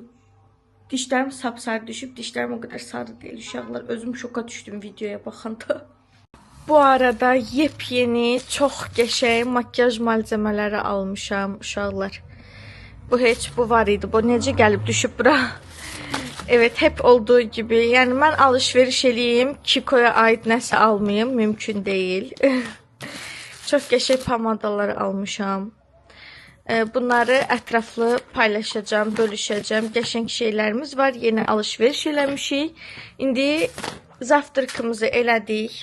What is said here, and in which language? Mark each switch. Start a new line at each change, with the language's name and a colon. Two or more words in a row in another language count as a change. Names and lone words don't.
Azerbaijani: Dişlərim sapsarı düşüb, dişlərim o qədər sarı deyil uşaqlar. Özüm şoka düşdüm videoya baxanda. Bu arada yepyeni, çox qəşəng makyaj malzemələri almışam uşaqlar. Bu heç bu var idi. Bu necə gəlib düşüb bura?
Turkish: Evet, hep olduğu gibi.
Azerbaijani: Yəni mən alışveriş eləyim, Kiko'ya aid nəsə almayım, mümkün deyil. Çox qəşəng pomadalar almışam. Bunları ətraflı paylaşacağım, bölüşəcəm. Qəşəng şeylərimiz var. Yeni alışveriş eləmişik. İndi zavtrığımızı elədik.